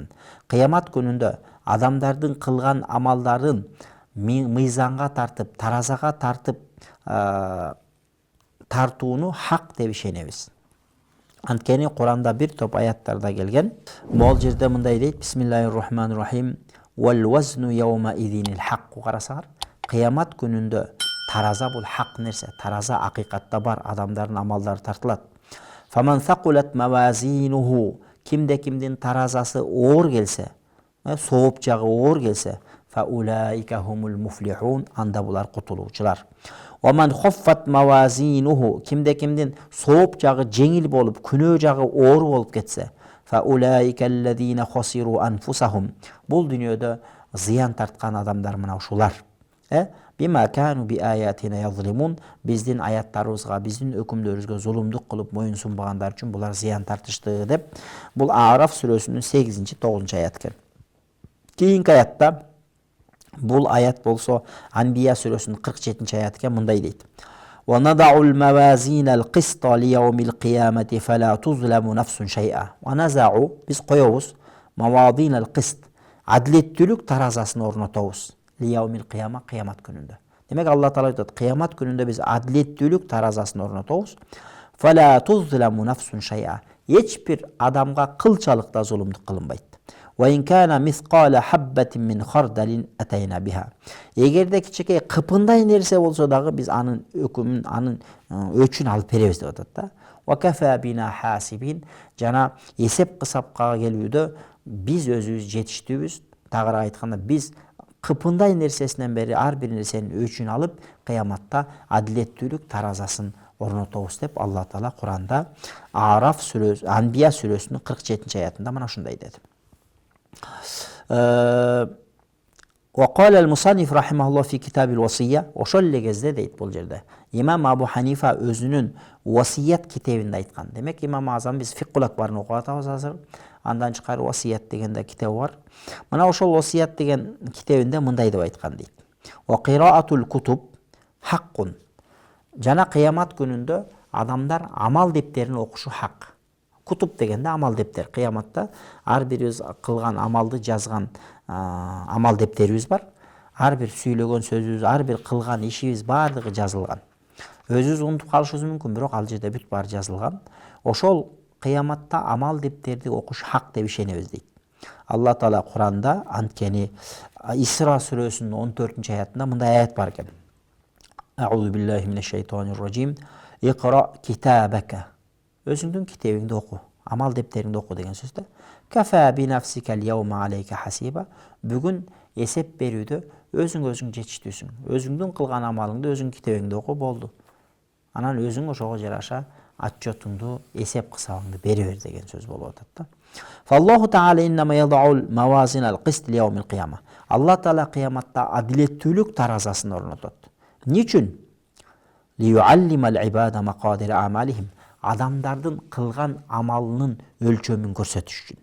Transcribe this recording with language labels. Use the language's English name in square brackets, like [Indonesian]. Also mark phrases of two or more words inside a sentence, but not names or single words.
[Kyrgyz] Кыямат күнүндө адамдардын кылган амалдарын мыйзанга тартып, таразага тартып тартууну хак деп ишенебиз. Анткени Куранда бир топ аяттарда келген. Могул жерде мындай дейт: [Arabic] بسم الله الرحمن الرحيم. والوزن يومئذ الحق. [Kyrgyz] Карасаңар, кыямат күнүндө тараза бул хак нерсе, тараза акыйкатта бар, адамдардын амалдары тартылат. [Arabic] فمن ثقلت موازينه, [Kyrgyz] кимде-кимдин таразасы оор келсе, сооп жагы оор келсе, [Arabic] فأولئك هم المفلحون, [Kyrgyz] анда булар кутулуучулар. [Arabic] ومن خفت موازينه, [Kyrgyz] кимде-кимдин сооп жагы жеңил болуп, күнөө жагы оор болуп кетсе, [Arabic] فأولئك الذين خسروا أنفسهم, [Kyrgyz] бул дүйнөдө зыян тарткан адамдар мына ушулар. [Arabic] بما كانوا بآياتنا يظلمون, [Kyrgyz] биздин аяттарыбызга, биздин өкүмдөрүбүзгө зулумдук кылып моюн сунбагандар үчүн булар зыян тартышты деп бул Араф сүрөсүнүн 8-9 аят экен. Кийинки аятта бул аят болсо Анбия сүрөсүнүн 47 аят экен, мындай дейт: [Arabic] "ونضع الموازين القسط ليوم القيامة فلا تظلم نفس شيئا." ونضع, [Kyrgyz] биз коёбуз, [Arabic] الموازين القسط, [Kyrgyz] адилеттүүлүк таразасын орнотобуз. [Arabic] ليوم القيامة, [Kyrgyz] кыямат күнүндө. Демек Алла Таала айтат, кыямат күнүндө биз адилеттүүлүк таразасын орнотобуз. [Arabic] فلا تظلم نفس شيئا. [Kyrgyz] Эч бир адамга кылчалык да зулумдук кылынбайт. [Arabic] وإن كان مثقال حبة من خردل أتينا بها. [Kyrgyz] Эгерде кичике кыпындай нерсе болсо дагы биз анын өкүмүн, анын өчүн алып беребиз деп атат да. [Arabic] وكفى بنا حاسبين, [Kyrgyz] жана эсеп кысапка келүүдө биз өзүбүз жетиштүүбүз. Тагыраак айтканда, биз кыпындай нерсесинен бери ар бир нерсенин өчүн алып, кыяматта адилеттүүлүк таразасын орнотобуз деп Алла Таала Куранда Араф сүрөсү, Анбия сүрөсүнүн 47-аятында мына ушундай деди. [Arabic] وقال المصنف رحمه الله في كتاب الوصية [Kyrgyz] ошол эле кезде дейт бул жерде имам Абу Ханифа өзүнүн Васият китебинде айткан. Демек имам Азам биз Фикхул Акбарын окуп атабыз азыр. Андан чыкары Васият деген да китеп бар. Мына ошол Васият деген китебинде мындай деп айткан дейт. [Arabic] وقراءة الكتب حق. [Kyrgyz] Жана кыямат күнүндө адамдар амал дептерин окушу хак. Кутуб дегенде амал дептер. Кыяматта ар бирибиз кылган амалды жазган амал дептерибиз бар. Ар бир сүйлөгөн сөзүбүз, ар бир кылган ишибиз баардыгы жазылган. Өзүбүз унутуп калышыбыз мүмкүн, бирок ал жерде бүт баары жазылган. Ошол кыяматта амал дептерди окуш хак деп ишенебиз дейт. Алла Таала Куранда анткени Исра сүрөсүнүн 14-аятында мындай аят бар экен. [Arabic] أعوذ بالله من الشيطان الرجيم. اقرأ كتابك. [Kyrgyz] Өзүңдүн китебиңди оку, амал дептериңди оку деген сөз да. [Arabic] كفى بنفسك اليوم عليك حسيبا. [Kyrgyz] Бүгүн эсеп берүүдө өзүң жетиштүүсүң. Өзүңдүн кылган амалыңды өзүң китебиңди оку болду. Анан өзүң ошого жараша отчетуңду, эсеп кысабыңды бере бер деген сөз болуп атат да. [Arabic] فالله تعالى إنما يضع الموازين القسط ليوم القيامة. [Kyrgyz] Алла Таала кыяматта адилеттүүлүк таразасын орнотот. Эмне үчүн? [Arabic] ليعلم العباد مقادير أعمالهم. [Kyrgyz] Адамдардын кылган амалынын өлчөмүн көрсөтүш үчүн.